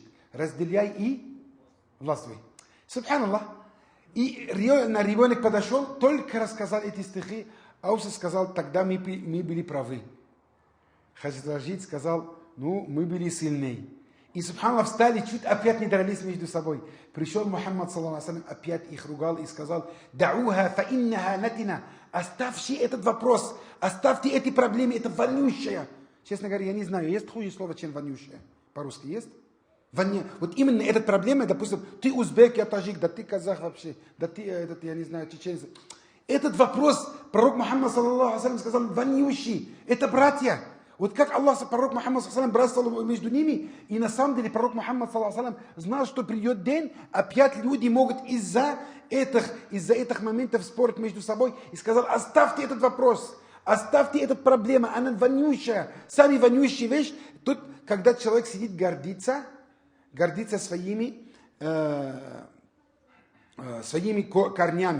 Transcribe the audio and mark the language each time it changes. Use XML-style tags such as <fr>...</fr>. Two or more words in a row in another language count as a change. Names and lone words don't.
<ru>Разделяй и властвуй. Субханаллах. И ребенок подошел, только рассказал эти стихи, Ауса сказал, тогда мы были правы. Хазраджит сказал, ну, мы были сильнее. И, субханаллах, встали, чуть опять не дрались между собой.</ru> <ar>Пришел Мухаммад, صلى الله عليه وسلم,</ar> <ru>опять их ругал и сказал,</ru> <ar>«دعوها فإنها منتنة».</ar> <ru>Оставьте этот вопрос, оставьте эти проблемы, это вонющее. Честно говоря, я не знаю, есть хуже слово, чем вонющее? По-русски есть? Вот именно эта проблема, допустим, ты узбек, я таджик, да ты казах вообще, да ты, я не знаю, чеченец. Этот вопрос пророк Мухаммад,</ru> <ar>صلى الله عليه وسلم,</ar> <ru>сказал, вонющий, это братья. Вот как Аллах, пророк Мухаммад,</ru> <ar>صلى الله عليه وسلم,</ar> <ru>братствовал между ними, и на самом деле пророк Мухаммад,</ru> <ar>صلى الله عليه وسلم,</ar> <ru>знал, что придет день, опять люди могут из-за этих моментов спорить между собой, и сказал, оставьте этот вопрос, оставьте эту проблему, она вонючая, сами вонющая вещь. Тут, когда человек сидит, гордится своими корнями.</ru>